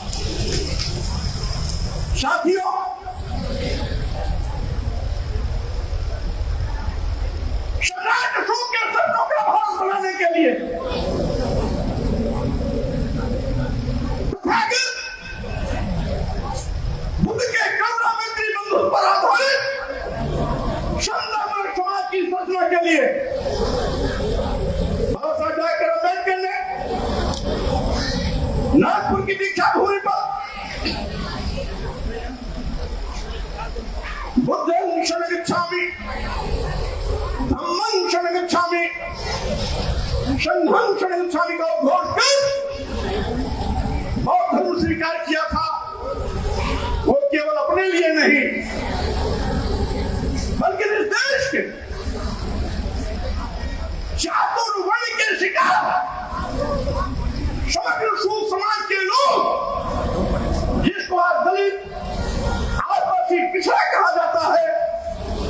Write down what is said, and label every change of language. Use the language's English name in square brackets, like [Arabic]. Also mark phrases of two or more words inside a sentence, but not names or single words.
[Hindi] साथियों, सम्राट अशोक के सपनों का भारत बनाने के लिए बुद्ध के करुणा मैत्री बंधुत्व पर आधारित शानदार समाज की रचना के लिए बाबा साहब डॉक्टर अम्बेडकर ने नागपुर की दीक्षा भूमि पर [Pali] बुद्धं शरणं गच्छामि, धम्मं शरणं गच्छामि, संघं शरणं गच्छामि [Hindi] का उद्घोष कर बौद्ध धर्म स्वीकार किया था। वो केवल अपने लिए नहीं, बल्कि इस देश के चातुर्वर्ण के शिकार समग्र सूद समाज के लोग, जिसको आज दलित आदिवासी पिछड़ा कहा जाता है,